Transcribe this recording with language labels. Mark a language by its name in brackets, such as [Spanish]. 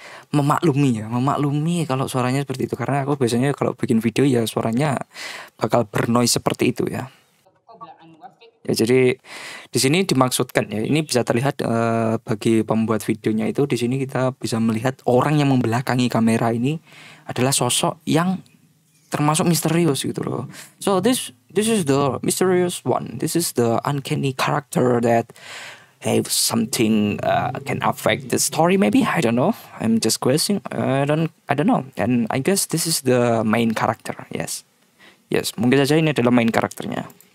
[Indonesian] Memaklumi kalau suaranya seperti itu karena aku biasanya kalau bikin video ya suaranya bakal bernoise seperti itu ya. Ya jadi di sini dimaksudkan ya ini bisa terlihat bagi pembuat videonya itu di sini kita bisa melihat orang yang membelakangi kamera ini adalah sosok yang termasuk misterius gitu loh. [English] So this is the mysterious one. This is the uncanny character that have something can affect the story maybe. I don't know. I'm just guessing. I don't know. And I guess this is the main character. Yes. [Indonesian] Yes, mungkin saja ini adalah main karakternya.